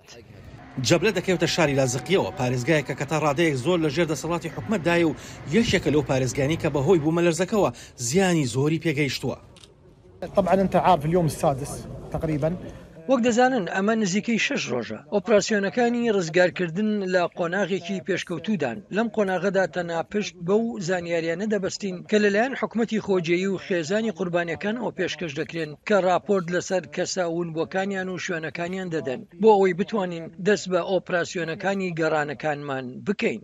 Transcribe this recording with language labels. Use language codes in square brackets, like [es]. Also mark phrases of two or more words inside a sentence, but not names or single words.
[ckb] جەبلە دەکەوتە شاری لازقیەوە پارێزگایەکە کە تا ڕادەیەک زۆر لە ژێر دەسەڵاتی حکومەتدایە و یەکێکە لەو پارێزگانی کە بەهۆی بوومەلەرزەکەوە زیانی زۆری پێگەیشتووە. [ar] طبعا انت عارف اليوم السادس تقريبا [ckb] وەک دەزانن ئەمە نزیکەی 6 ڕۆژە ئۆپراسیۆنەکانی ڕزگارکردن لە قۆناغێکی پێشکەوتودان لەم قۆناغەدا تەنها پشت بەو زانیاریانە دەبەستین کە لەلایەن حکومەتی خۆجێیی و خێزانی قوربانیەکان ئەو پێشکەش دەکرێن کە راپۆرت لەسەر کەساونبووەکانیان و شوێنەکانیان دەدەن بۆ ئەوەی بتوانین دەست بە ئۆپراسیۆنەکانی گەڕانەکانمان بکەین.